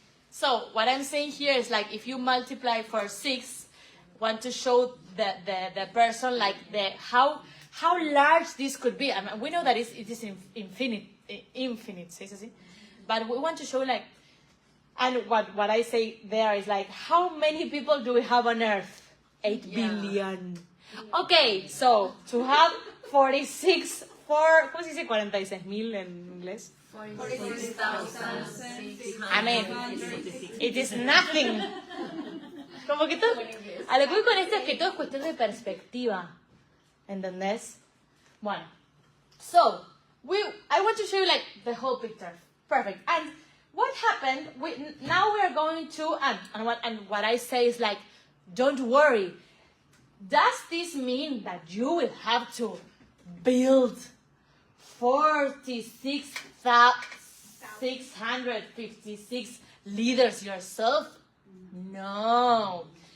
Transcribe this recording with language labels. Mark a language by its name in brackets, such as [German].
[English] So, what I'm saying here is like if you multiply for 6, want to show the person like how large this could be. I mean, we know that it is infinite, ¿sí? But we want to show like, and what I say there is like, how many people do we have on Earth? 8 billion. Okay, so to have [Spanish] ¿cómo se dice 46.000 en inglés? [English] 46,600. I mean, it is nothing. [Spanish] Como que todo, a lo que voy con esto es que todo es cuestión de perspectiva. ¿Entendés? Bueno. [English] So, I want to show you like the whole picture. Perfect. And what happened, now we are going to, and what I say is like, don't worry. Does this mean that you will have to build 46,656 leaders yourself? No.